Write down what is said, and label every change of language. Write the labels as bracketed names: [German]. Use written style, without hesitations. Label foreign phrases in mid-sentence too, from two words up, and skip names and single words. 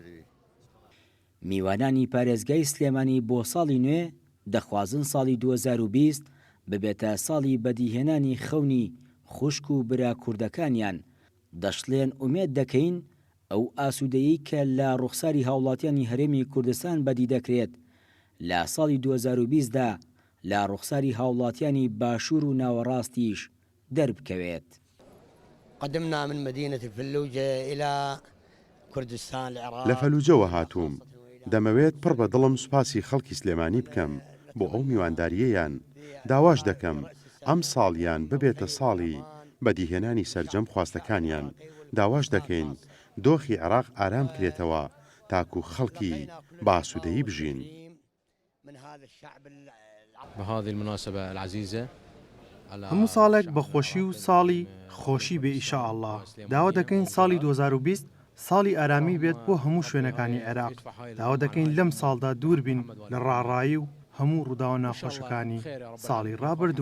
[Central Kurdish] میوانانی پارێزگای سلێمانی بۆ ساڵی نوێ دەخوازن ساڵی 2020 ببێتە ساڵی بەدیهێنانی خەونی خوشک و برا کوردەکانیان. دەشڵێن ئومێد دەکەین ئەو ئاسوودەیی کە لە ڕوخساری هاوڵاتیانی هەرێمی کوردستان بەدی دەکرێت لە ساڵی 2020دا لە ڕوخساری هاوڵاتیانی باشوور و ناوەڕاستیش دەربکەوێت. [Arabic] قدمنا من مدينة الفلوجة إلى كردستان العراق. [Central Kurdish] لە فەلوجەوە هاتووم. دەمەوێت پڕ بە دڵم سوپاسی خەڵکی سلێمانی بکەم بۆ ئەو میوانداریەیان. داواش دەکەم ئەم ساڵیان ببێتە ساڵی بەدیهێنانی سەرجەم خواستەکانیان. داواش دەکەین دۆخی عێراق ئارام کرێتەوە تاکو خەڵکی باسوودەیی بژین. [Arabic] بهذه المناسبة العزيزة [Central Kurdish] هەموو ساڵێک بەخۆشی و ساڵی خۆشی بێ ئیشاءالله. داوا دەکەین ساڵی 2020 ساڵی ئارامی بێت بۆ هەموو شوێنەکانی عێراق. داوا دەکەین لەم ساڵدا دوور بین لە ڕاڕایی و هەموو ڕووداوە ناخۆشەکانی ساڵی ڕابردوو.